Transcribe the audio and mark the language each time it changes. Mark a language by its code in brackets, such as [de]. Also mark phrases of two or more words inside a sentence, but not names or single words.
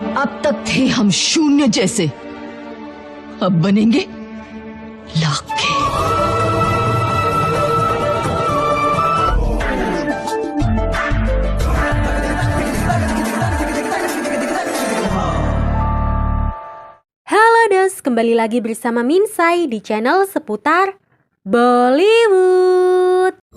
[hi] अब तक थे हम शून्य जैसे, अब बनेंगे लाखें। [id] Halo Dos, kembali lagi bersama Minsai di channel seputar Bollywood.